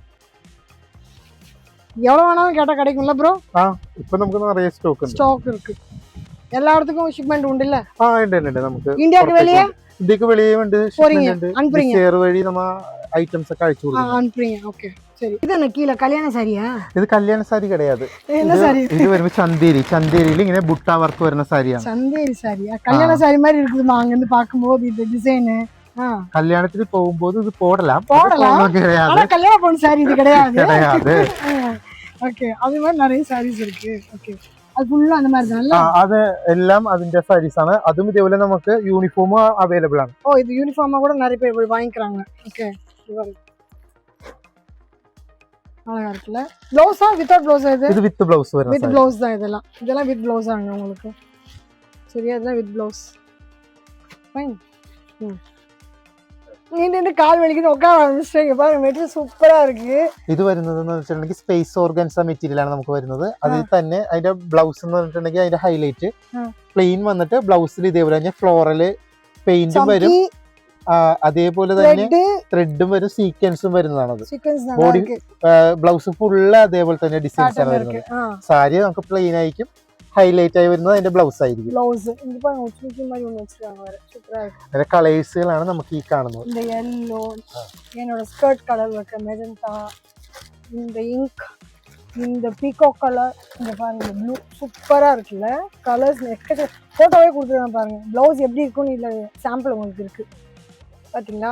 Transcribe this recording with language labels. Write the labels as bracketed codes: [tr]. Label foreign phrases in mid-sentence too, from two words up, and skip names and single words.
[ta] எவ்வளவு வேணாலும் கேட்டா கிடைக்கும்ல ப்ரோ? இப்போ நமக்கு நிறைய ஸ்டாக் இருக்கு. எல்லா இடத்துக்கும் ஷிப்மெண்ட் உண்டு இல்ல? [ml] ഉണ്ട് നമുക്ക്. [ta] ഇന്ത്യക്ക് வெளியே? [ml] ഇന്ത്യക്ക് வெளியே ഉണ്ട്, ஷிப்மெண்ட் ഉണ്ട്. ഷെയർ വഴി നമ്മ ഐറ്റംസ് ഒക്കെ അയച്ചു കൊടുക്കും. [ta] அனுப்புறீங்க. ஓகே சரி. இது என்ன கீழ கல்யாண சாரியா? [ml] ഇത് കല്യാണ സാരി கிடையாது. [ta] என்ன சாரி? [ml] ഇത് വരുമ്പോൾ ചന്തേരിയിൽ ഇങ്ങനെ ബുട്ട വർക്ക് വരുന്ന സാരിയാണ്. [ta] ചന്തേരി സാരിയാ? കല്യാണ സാരി மாதிரி இருக்குமா அங்க இருந்து பாக்கும்போது இந்த டிசைன்? கல்யாணத்துக்கு போகும்போது இது போடலாம். ஆனா கல்யாண பொண்ணு சாரி இது கிடையாது. ஓகே, அது மாதிரி நிறைய சாரீஸ் இருக்கு. ஓகே, அது ஃபுல்லா அந்த மாதிரி தான்ல? [ml] അത് എല്ലാം അതിന്റെ സാരീസ് ആണ്. അതും ഇതേപോലെ നമുക്ക് [en] uniform available [ml] ആണ്. [ta] ഓ, ഇത് യൂണിഫോമാ கூட நிறைய பேர் போய் வாங்கிக்கறாங்க. ஓகே, அழகா இருக்குல்ல? ப்ளவுஸா [en] without blouse? [ta] இது [en] with blouse [ta] வருது. [en] with blouse [ta] தான் இதெல்லாம். இதெல்லாம் [en] with blouse [ta] ஆங்க உங்களுக்கு. சரியா? இதெல்லாம் [en] with blouse. [ta] ஃபைன். இந்த கால் வலிக்குது உட்கார ஆரம்பிச்சிட்டீங்க பாருங்க. மெட்டீரியல் സൂപ്പറാ இருக்கு. [ml] ഇത് വരുന്നതെന്ന് വെച്ചിട്ടുണ്ടെങ്കിൽ [en] space organza material [ml] ആണ് നമുക്ക് വരുന്നത്. അതിൽ തന്നെ അതിന്റെ ബ്ലൗസ് എന്ന് പറഞ്ഞിട്ടുണ്ടെങ്കിൽ അതിന്റെ [en] highlight plain [ml] വന്നിട്ട് ബ്ലൗസിൽ ഇതേപോലെ തന്നെ ഫ്ലോറൽ പെയിന്റും വരും. അതേപോലെ തന്നെ ത്രെഡും വരും, സീക്വൻസും വരുന്നതാണത്. [en] body blouse full [ml] അതേപോലെ തന്നെ ഡിസൈൻസ് ആണ് വരുന്നത്. സാരി നമുക്ക് പ്ലെയിൻ ആയിരിക്കും, ഹൈലൈറ്റ് ആയി വരുന്നത് അതിന്റെ ബ്ലൗസ് ആയിരിക്കും. അതിന്റെ കളേഴ്സുകളാണ് നമുക്ക് ഈ കാണുന്നത്. [ta] இந்த yellow, என்னோட [en] skirt color [ta] இருக்க மெஜந்தா, இந்த இங்க், இந்த [en] peacock color, [ta] இந்த பாருங்க ப்ளூ சூப்பரா இருக்குல்ல? [en] colors next [ta] போட்டோவே கொடுத்துருக்காங்க பாருங்க. ப்ளவுஸ் எப்படி இருக்குன்னு இல்ல சாம்பிள் உங்களுக்கு இருக்கு பாத்தீங்களா?